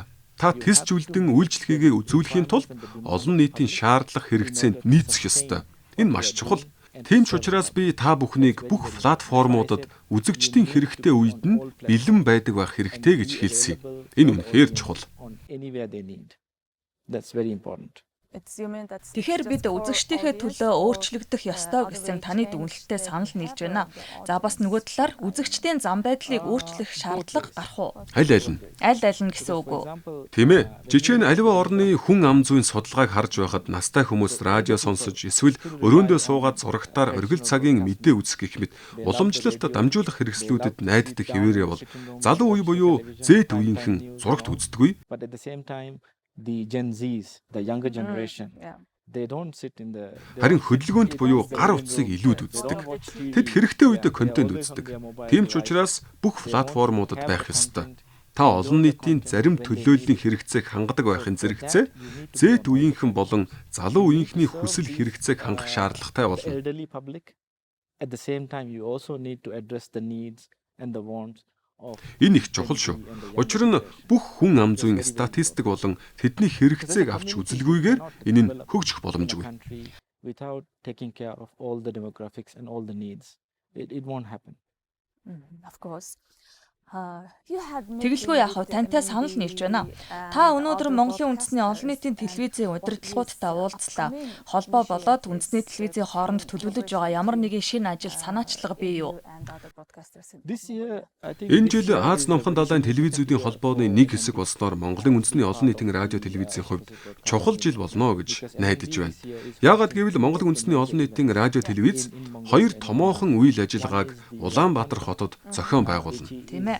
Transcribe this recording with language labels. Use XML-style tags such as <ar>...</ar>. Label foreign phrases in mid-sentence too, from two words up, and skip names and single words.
<mn>Та тэсч үлдэн үйлчлэхийгээ үзүүлэхийн тулд олон нийтийн шаардлага хэрэгцээнд нийцэх ёстой. Энэ маш чухал. Тийм ч учраас би та бүхнийг бүх платформудад үзэгчдийн хэрэгтэй үед нь бэлэн байдаг байх хэрэгтэй гэж хэлсэн. Энэ үнэхээр чухал.</mn> <en>That's very important.</en> <mn>Тэгэхээр бид үзэгчдийнхээ төлөө өөрчлөгдөх ёстой гэсэн таны дүгнэлттэй санал нийлж байна. За бас нөгөө талаар үзэгчдийн зам байдлыг өөрчлөх шаардлага гарах уу? Аль аль нь? Аль аль нь гэсэн үг үү? Тийм ээ. Жишээ нь аливаа орны хүн ам зүйн судалгааг харж байхад настай хүмүүс радио сонсож эсвэл өрөөндөө суугаад зурагтаар оргил цагийн мэдээ үзэх гэх мэт уламжлалт дамжуулах хэрэгслүүдэд найддаг хэвээрээ бол залуу үе буюу Z үеийнхэн зурагт үздэггүй.</mn> <en>But at the same time, the Gen Zs, the younger generation, they don't sit in the</en> <mn>Харин хөдөлгөөнт буюу гар утсыг илүүд үздэг. Тэд хэрэгтэй үедээ контент үздэг. Тийм ч учраас бүх платформудад байх ёстой. Та олон нийтийн зарим төлөөллийн хэрэгцээг хангадаг байхын зэрэгцээ Z үеийнхэн болон залуу үеийнхний хүсэл хэрэгцээг хангах шаардлагатай болно.</mn> <en>elderly public. At the same time, you also need to address the needs and the wants of</en> <mn>Энэ их чухал шүү. Учир нь бүх хүн ам зүйн статистик болон тэдний хэрэгцээг авч үзэлгүйгээр энэ нь хөгжих боломжгүй.</mn> <en>country without taking care of all the demographics and all the needs. It won't happen. Of course.</en> <mn>Тэгэлгүй яах вэ? Тантай санал нийлж байна. Та өнөөдөр Монголын үндэсний олон нийтийн телевизийн удирдлагуудтай уулзлаа. Холбоо болоод үндэсний телевизийн хооронд төлөвлөж байгаа ямар нэгэн шинэ ажил санаачлага бий юу?</mn> <en>This year, I think</en> <mn>Энэ жил Аз номхон далайн телевизүүдийн холбооны нэг хэсэг болсноор Монголын үндэсний олон нийтийн радио телевизийн хувьд чухал жил болно гэж найдаж байна. Яагаад гэвэл Монголын үндэсний олон нийтийн радио телевиз хоёр томоохон үйл ажиллагааг Улаанбаатар хотод зохион байгуулна. Тийм ээ.</mn>